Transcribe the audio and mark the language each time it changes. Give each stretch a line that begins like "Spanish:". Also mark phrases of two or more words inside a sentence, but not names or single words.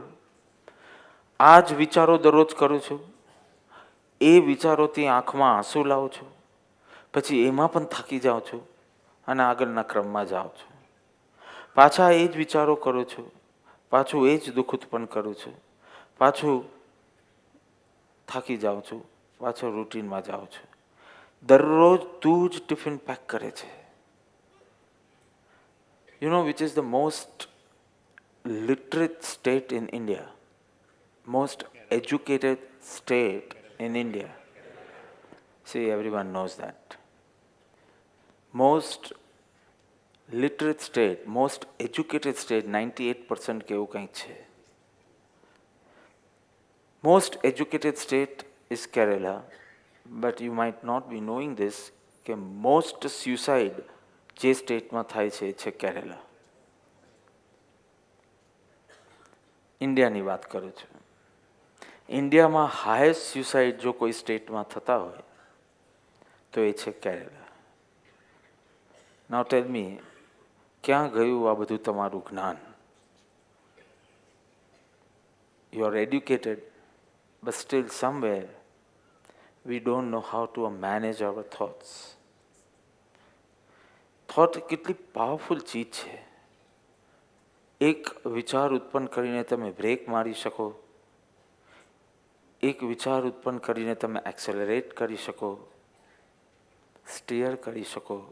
Gujarati: આ જ વિચારો દરરોજ કરો છો, એ વિચારોથી આંખમાં આંસુ લાવો છો, પછી એમાં પણ થાકી જાઓ છો અને આગળના ક્રમમાં જાઓ છો. પાછા એ જ વિચારો કરો છો, પાછું એ જ દુઃખ ઉત્પન્ન કરું છું, પાછું થાકી જાઉં છું, પાછો રૂટીનમાં જાઉં છું. દરરોજ તું જ ટિફિન પેક કરે છે.
English: You know which is the most literate state in India? Most educated state in India? See, everyone knows that. Most literate state, most educated state, 98%
Gujarati: કે એવું કંઈક છે.
English: Most educated state is Kerala, but you might not be knowing this કે most suicide
Gujarati: જે સ્ટેટમાં થાય છે
English: કેરેલા.
Gujarati: ઇન્ડિયાની વાત કરું છું. ઇન્ડિયામાં
English: highest suicide
Gujarati: જો કોઈ સ્ટેટમાં થતા હોય તો એ છે કેરેલા.
English: now tell me,
Gujarati: ક્યાં ગયું આ બધું તમારું જ્ઞાન?
English: You are educated, but still somewhere we don't know how to manage our thoughts.
Gujarati: થોટ કેટલી પાવરફુલ ચીજ છે. એક વિચાર ઉત્પન્ન કરીને તમે બ્રેક મારી શકો, એક વિચાર ઉત્પન્ન કરીને તમે એક્સેલરેટ કરી શકો, સ્ટીયર કરી શકો.